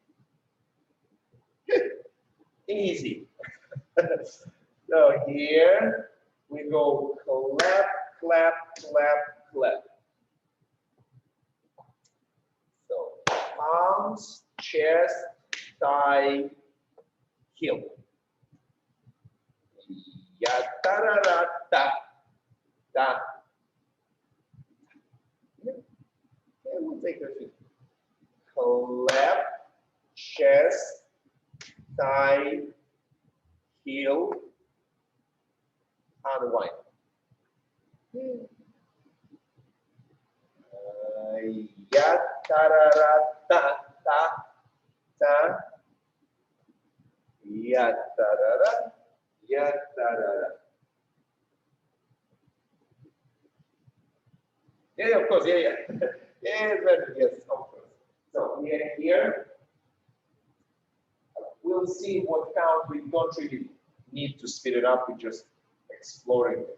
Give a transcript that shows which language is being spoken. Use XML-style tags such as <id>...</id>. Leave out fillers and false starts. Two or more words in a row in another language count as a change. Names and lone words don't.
<en>Easy. So here we go clap, clap, clap, clap. So palms, chest, thigh, heel. Ya ta ra ra ta ta. Yeah, we'll take a few. Clap, chest, thigh, heel, unwind. Ya ta ra ra ta ta ta. Ya ta ra ra. Ya ta ra ra. Yeah, of course, yeah. Yes, of course. So we are here. We'll see what count we don't really need to speed it up, we're just exploring it.</en>